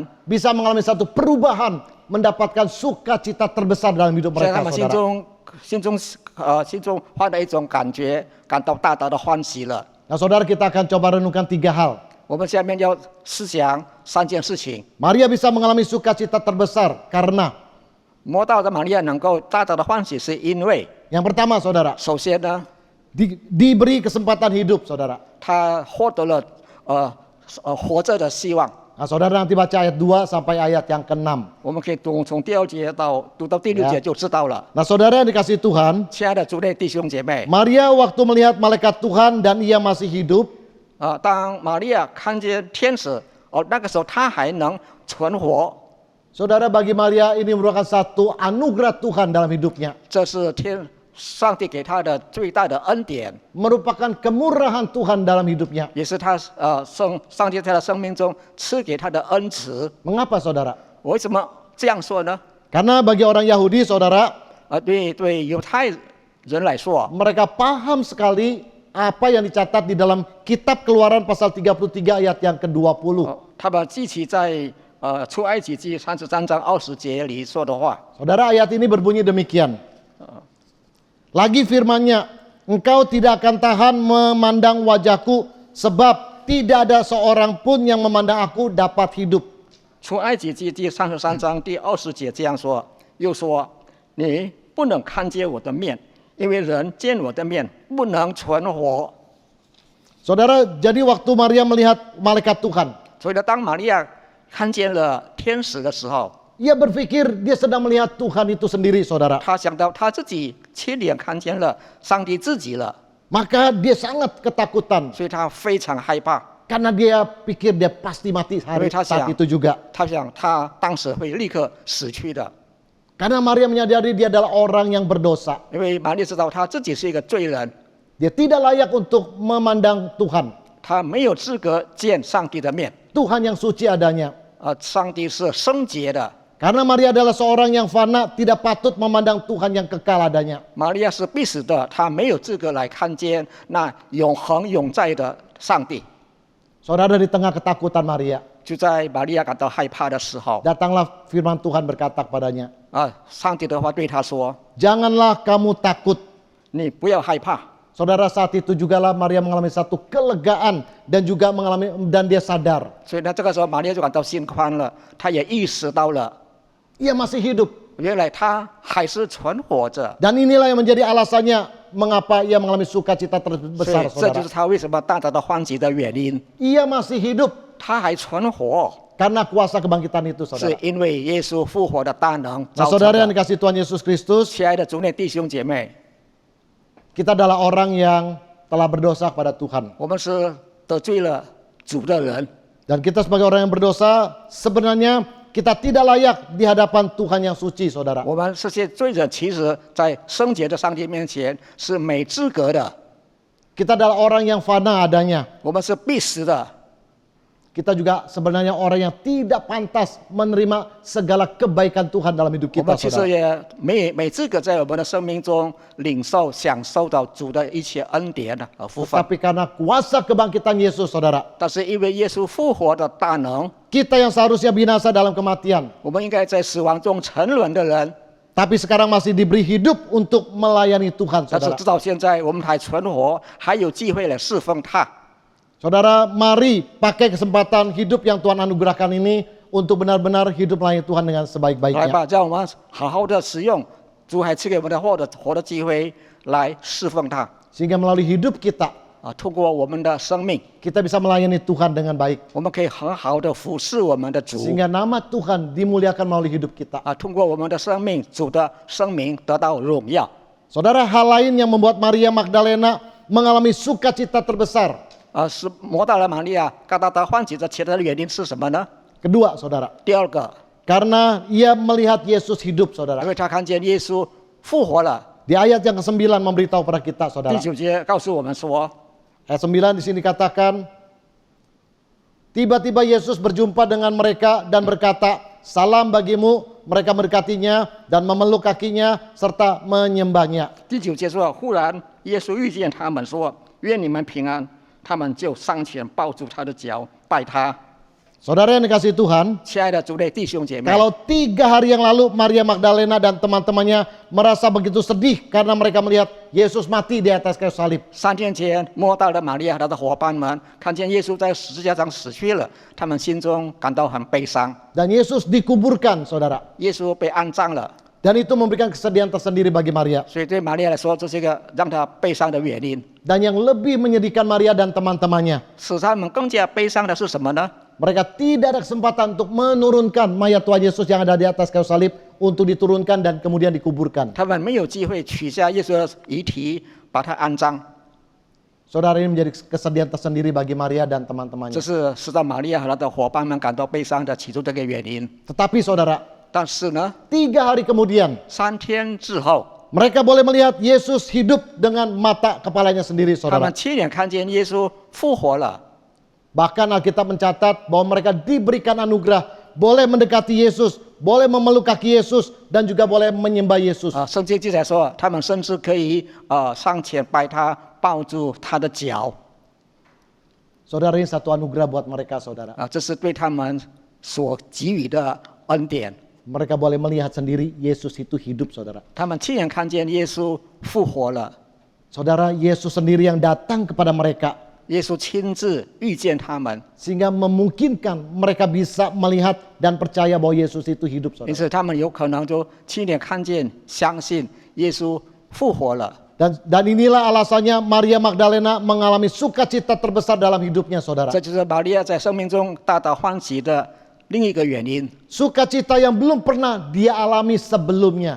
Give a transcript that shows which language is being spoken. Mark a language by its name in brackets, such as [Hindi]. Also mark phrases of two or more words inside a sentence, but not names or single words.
[Indonesian] bisa mengalami satu perubahan, mendapatkan sukacita terbesar dalam hidup [Chinese] 在他 [Indonesian] mereka, [Chinese] 们 [Indonesian] saudara. [Chinese] 心中换了一种感觉，感到大大的欢喜了。 [Indonesian] Nah, saudara, kita akan coba renungkan 3 hal. [Chinese] 我们下面要思想3件事情。 [Indonesian] Maria bisa mengalami sukacita terbesar karena [Chinese] 摸到的玛利亚能够大大的欢喜，是因为 [Indonesian] Yang pertama saudara, [Chinese] 首先呢， [Indonesian] diberi kesempatan hidup saudara. [Chinese] 他获得了活着的希望。 [Indonesian] Nah, saudara nanti baca ayat 2 sampai ayat yang ke-6. [Chinese] 我们可以从第2节读到第6节就知道了。 [Indonesian] Nah, saudara yang dikasih Tuhan, [Chinese] 亲爱的主内弟兄姐妹， [Indonesian] Maria waktu melihat malaikat Tuhan dan ia masih hidup, [Chinese] 当玛利亚看见天使，那个时候她还能存活， [Indonesian] saudara bagi Maria ini merupakan satu anugerah Tuhan dalam hidupnya. [Chinese] 这是上帝给她的最大的恩典， [Indonesian] Merupakan kemurahan Tuhan dalam hidupnya. [Chinese] 也是她上帝在她生命中赐给她的恩慈。 [Indonesian] Mengapa saudara? [Chinese] 我为什么这样说呢？ [Indonesian] Karena bagi orang Yahudi saudara, [Chinese] 对犹太人来说， [Indonesian] mereka paham sekali apa yang dicatat di dalam kitab Keluaran pasal 33 ayat yang ke-20. [Chinese] 他们记起在出埃及记33章20节里说的话。 [Indonesian] Saudara, ayat ini berbunyi demikian. Lagi firman-Nya, engkau tidak akan tahan memandang wajahku, sebab tidak ada seorang pun yang memandang aku dapat hidup. [Chinese] 出埃及记第33章第20节这样说，又说：你不能看见我的面，因为人见我的面不能存活。 [Indonesian] Saudara, jadi waktu Maria melihat malaikat Tuhan, [Chinese] 所以呢，当玛利亚看见了天使的时候， [Indonesian] ia berpikir dia sedang melihat Tuhan itu sendiri, saudara. [Chinese] 她想到她自己亲眼看见了上帝自己了， [Indonesian] Maka dia sangat ketakutan [Chinese] 所以她非常害怕。 [Indonesian] karena dia pikir dia pasti mati saat itu juga. [Chinese] 她想她当时会立刻死去的， [Indonesian] Karena Maria menyadari dia adalah orang yang berdosa. [Chinese] 因为玛利亚知道她自己是一个罪人， [Indonesian] Dia tidak layak untuk memandang Tuhan. [Chinese] 她没有资格见上帝的面。 [Indonesian] Tuhan yang suci adanya. [Chinese] 上帝是圣洁的， [Indonesian] Karena Maria adalah seorang yang fana, tidak patut memandang Tuhan yang kekal adanya. [Chinese] 玛利亚是必死的，她没有资格来看见那永恒永在的上帝。 [Indonesian] Saudara, di tengah ketakutan Maria, [Chinese] 就在玛利亚感到害怕的时候， [Indonesian] datanglah firman Tuhan berkata kepadanya, [Chinese] 上帝的话对她说 [Indonesian] janganlah kamu takut. [Chinese] 你不要害怕。 [Indonesian] Saudara, saat itu jugalah Maria mengalami satu kelegaan dan dia sadar. [Chinese] 所以呢，这个时候玛利亚就感到心宽了，她也意识到了， [Indonesian] Ia masih hidup. [Chinese] 原来她还是存活着。 [Indonesian] Dan inilah yang menjadi alasannya mengapa ia mengalami sukacita [Chinese] 所以 [Indonesian] terbesar, [Chinese] 这就 [Indonesian] saudara. [Chinese] 是她为什么大大的欢喜的原因。 [Indonesian] Ia masih hidup [Chinese] 她还存活， [Indonesian] karena kuasa kebangkitan itu, [Chinese] 是 [Indonesian] saudara. [Chinese] 因为耶稣复活的大能 [Indonesian] Nah, [Chinese] 造成 [Indonesian] saudara yang [Chinese] 的。 [Indonesian] dikasih Tuhan Yesus Kristus, [Chinese] 亲爱的主内弟兄姐妹， [Indonesian] kita adalah orang yang telah berdosa kepada Tuhan. [Chinese] 我们是得罪了主的人， [Indonesian] Dan kita sebagai orang yang berdosa, sebenarnya kita tidak layak di hadapan Tuhan yang suci, saudara. [Chinese] 我们这些罪人，其实在圣洁的上帝面前是没资格的， [Indonesian] Kita adalah orang yang fana adanya. [Chinese] 我们是必死的。 [Indonesian] Kita juga sebenarnya orang yang tidak pantas menerima segala kebaikan Tuhan dalam hidup [Chinese] 我 [Indonesian] kita, [Chinese] 们其实 [Indonesian] saudara. [Chinese] 也没资格在我们的生命中领受、享受到主的一切恩典和福分。 [Indonesian] Tapi karena kuasa kebangkitan Yesus, saudara, [Chinese] 但是因为耶稣复活的大能， [Indonesian] kita yang seharusnya binasa dalam kematian, [Chinese] 我们应该在死亡中沉沦的人， [Indonesian] tapi sekarang masih diberi hidup untuk melayani Tuhan, [Chinese] 但是 [Indonesian] saudara. [Chinese] 直到现在我们还存活，还有机会来侍奉他。 [Indonesian] Saudara, mari pakai kesempatan hidup yang Tuhan anugerahkan ini untuk benar-benar hidup melayani Tuhan dengan [Chinese] 来 [Indonesian] sebaik-baiknya. [Chinese] 吧，让我们好好的使用主还赐给我们的活的机会来侍奉他。 [Indonesian] Sehingga melalui hidup kita, [Chinese] 通过我们的生命， [Indonesian] kita bisa melayani Tuhan dengan baik. [Chinese] 我们可以很好的服侍我们的主。 [Indonesian] Sehingga nama Tuhan dimuliakan melalui hidup kita. [Chinese] 通过我们的生命，主的生命得到荣耀。 [Indonesian] Saudara, hal lain yang membuat Maria Magdalena mengalami sukacita terbesar. [Chinese] 是摩大拉玛利亚嘎达达欢喜的其他的原因是什么呢？ [Indonesian] Kedua, saudara, [Chinese] 第二个， [Indonesian] karena ia melihat Yesus hidup, [Chinese] 因 [Indonesian] saudara. [Chinese] 为他看见耶稣复活了。 [Indonesian] Di ayat yang ke-9 memberitahu pada kita, [Chinese] 第 [Indonesian] saudara. [Chinese] 9 节告诉我们说， [Indonesian] Ayat 9 di sini dikatakan, tiba-tiba Yesus berjumpa dengan mereka dan berkata, salam bagimu. Mereka mendekatinya dan memeluk kakinya serta menyembahnya. [Chinese] 第9节说，忽然耶稣遇见他们，说：“愿你们平安。” 他们就上前抱住他的脚，拜他。 [Indonesian] Saudara yang dikasih Tuhan, [Chinese] 亲爱的主内弟兄姐妹， [Indonesian] kalau 3 hari yang lalu Maria Magdalena dan teman-temannya merasa begitu sedih karena mereka melihat Yesus mati di atas kayu salib. [Chinese] 3 天前，莫大的玛利亚和他的伙伴们看见耶稣在十字架上死去了，他们心中感到很悲伤。 [Indonesian] Dan Yesus dikuburkan, saudara. [Chinese] 耶稣被安葬了， [Indonesian] Dan itu memberikan kesedihan tersendiri bagi Maria. [Chinese] 所以对玛利亚来说，这是一个让她悲伤的原因。 [Indonesian] Dan yang lebih menyedihkan Maria dan teman-temannya, [Chinese] 使他们更加悲伤的是什么呢？ [Indonesian] mereka tidak ada kesempatan untuk menurunkan mayat Tuhan Yesus yang ada di atas kayu salib untuk diturunkan dan kemudian dikuburkan. [Chinese] 他们没有机会取下耶稣的遗体，把它安葬。 [Indonesian] Saudara, ini menjadi kesedihan tersendiri bagi Maria dan [Chinese] 这 [Indonesian] teman-temannya. [Chinese] 是使到玛利亚和她的伙伴们感到悲伤的其中这个原因。 [Indonesian] Tetapi saudara, [Chinese] 但是呢， [Indonesian] 3 hari kemudian [Chinese] 3 天之后， [Indonesian] mereka boleh melihat Yesus hidup dengan mata kepalanya sendiri, [Chinese] 他 [Indonesian] saudara. [Chinese] 们亲眼看见耶稣复活了。 [Indonesian] Bahkan Alkitab mencatat bahwa mereka diberikan anugerah, boleh mendekati Yesus, boleh memeluk kaki Yesus, dan juga boleh menyembah Yesus. [Chinese] 圣经记载说，他们甚至可以上前拜他，抱住他的脚。 [Indonesian] Saudara, ini satu anugerah buat mereka, saudara. [Chinese] 这是对他们所给予的恩典。 [Indonesian] Mereka boleh melihat sendiri Yesus itu hidup, saudara. [Chinese] 他们亲眼看见耶稣复活了， [Indonesian] Saudara, Yesus sendiri yang datang kepada mereka, [Chinese] 耶稣亲自遇见他们， [Indonesian] sehingga memungkinkan mereka bisa melihat dan percaya bahwa Yesus itu hidup, [Chinese] 因 [Indonesian] saudara. [Chinese] 此他们有可能就亲眼看见、相信耶稣复活了。 [Indonesian] Dan inilah alasannya Maria Magdalena mengalami sukacita terbesar dalam hidupnya, saudara. [Chinese] 这就是玛利亚在生命中大大欢喜的另一个原因， [Indonesian] Sukacita yang belum pernah dia alami sebelumnya.